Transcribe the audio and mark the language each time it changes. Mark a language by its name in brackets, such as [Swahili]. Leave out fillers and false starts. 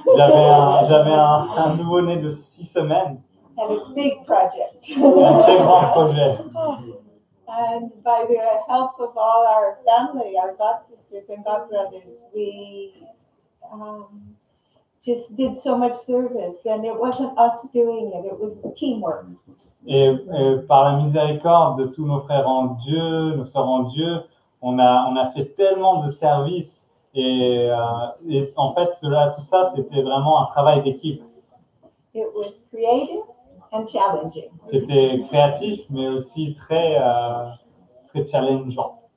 [French] J'avais un nouveau-né de 6 semaines. [English] And a big project. [French] Un très grand projet. [English] And by the help of all our family, our god sisters and god brothers, we just did so much service, and it wasn't us doing it; it was teamwork. [French] Et par la miséricorde de tous nos frères en Dieu, nos sœurs en Dieu, on a fait tellement de services et en fait tout ça c'était vraiment un travail d'équipe. [English] It was creative and challenging. [French] C'était créatif, mais aussi très challengeant.